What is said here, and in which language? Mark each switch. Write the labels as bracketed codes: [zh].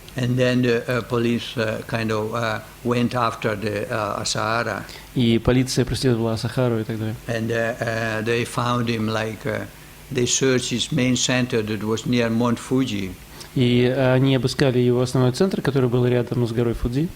[en] And then the police kind of went after the Asahara. [ru] И полиция преследовала Асахару и так далее. [en] And they found him they searched his main center that was near Mount Fuji. [ru] И они обыскали его основной центр, который был рядом с горой Фудзи.